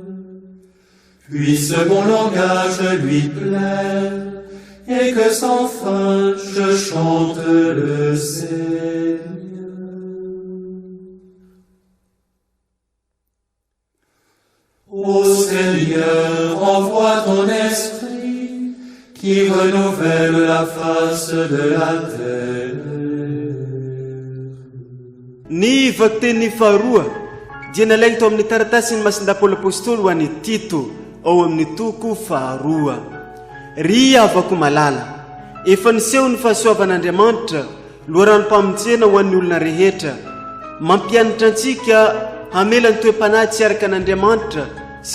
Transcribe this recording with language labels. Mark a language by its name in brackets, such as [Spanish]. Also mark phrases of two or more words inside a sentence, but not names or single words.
[French] Puisse mon langage lui plaire, et que sans fin je chante le Seigneur. Ô Seigneur, envoie ton esprit qui renouvelle la face de la terre. [Malagasy] Ny vakteny faharoa dia nalainy tao amin'ny taratasiny masinda Paoly apôstôly ho an'ny Tito ao amin'ny toko faharoa. Ry havako malala, efa niseho ny fahasoavan'Andriamanitra loharanom-pamonjena ho an'ny olona rehetra, mampianatra antsika hamela ny toe-panahy tsy araka an'Andriamanitra sy